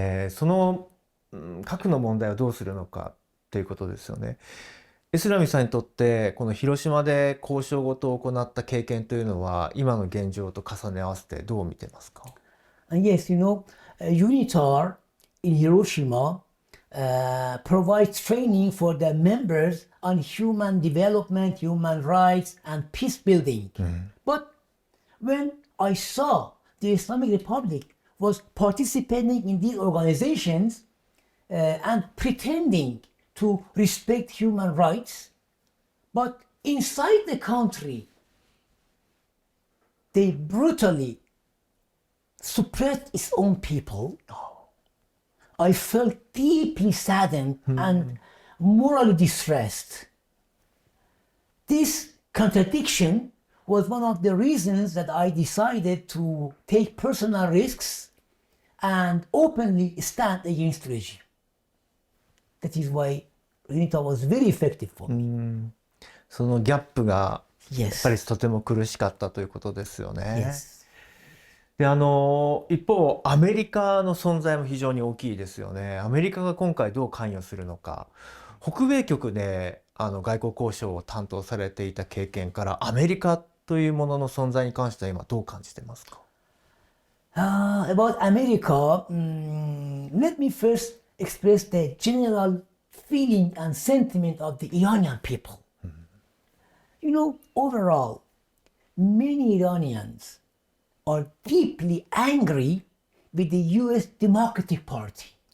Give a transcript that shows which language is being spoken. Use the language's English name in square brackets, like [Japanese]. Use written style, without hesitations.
[Japanese] その核の問題をどうするのかということですよね。エスラミさんにとってこの広島で交渉事を行った経験というのは今の現状と重ね合わせてどう見てますか？ [English] Yes, UNITAR in Hiroshima provides training for the members on human development, human rights, and peace building. But when I saw the Islamic Republic was participating in these organizations and pretending to respect human rights, but inside the country, they brutally suppressed its own people. I felt deeply saddened and morally distressed. This contradiction was one of the reasons that I decided to take personal risks and openly stand against the regime. That is why UNITA was very effective for me. [Japanese] そのギャップがやっ [English] Yes. [Japanese] ぱりとても苦しかったということですよね。 [English] Yes. [Japanese] で一方アメリカの存在も非常に大きいですよね。アメリカが今回どう関与するのか、北米局で外交交渉を担当されていた経験からアメリカというものの存在に関しては今どう感じてますか？ [English] About America, let me first express the general feeling and sentiment of the Iranian people. Overall, many Iranians are deeply angry with the US Democratic Party.